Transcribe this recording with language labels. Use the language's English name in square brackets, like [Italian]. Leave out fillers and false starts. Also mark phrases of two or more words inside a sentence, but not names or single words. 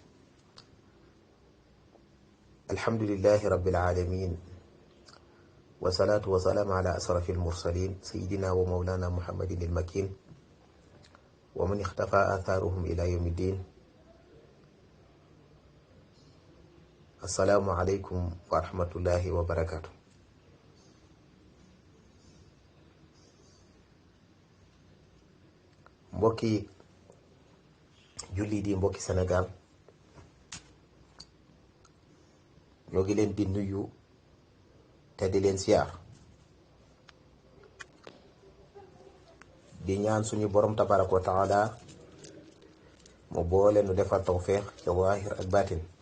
[Arabic] الحمد لله رب العالمين، والصلاة والسلام على أشرف المرسلين سيدنا ومولانا محمد المكين ومن اختفى آثارهم إلى يوم الدين. السلام عليكم ورحمة الله وبركاته. [Wolof] mbokki jullit yi, mbokki Sénégal, ñoo ngi leen di nuyu te di leen siyaar di ñaan suñu borom [Arabic] تبارك وتعالى [Wolof] mu boole nu defal tawféex ca waahir ak baatin.